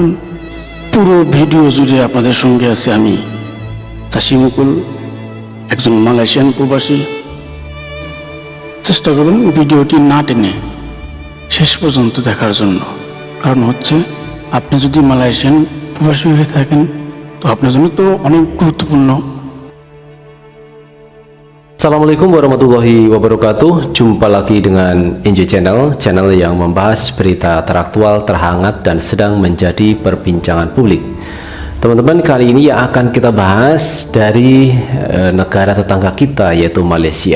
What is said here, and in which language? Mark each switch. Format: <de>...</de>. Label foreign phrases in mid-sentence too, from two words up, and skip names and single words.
<bn>পুরো ভিডিও জুড়ে আপনাদের সঙ্গে আছে আমি চাষি মুকুল, একজন মালয়েশিয়ান প্রবাসী। চেষ্টা করুন ভিডিওটি না টেনে শেষ পর্যন্ত দেখার জন্য। কারণ হচ্ছে আপনি যদি মালয়েশিয়ান প্রবাসী হয়ে থাকেন তো আপনার জন্য তো অনেক গুরুত্বপূর্ণ।</bn> <ar>السلام عليكم ورحمة الله وبركاته.</ar> <id>Jumpa lagi dengan NJ Channel yang membahas berita teraktual, terhangat, dan sedang menjadi perbincangan publik. Teman-teman, kali ini yang akan kita bahas dari negara tetangga kita, yaitu Malaysia.</id>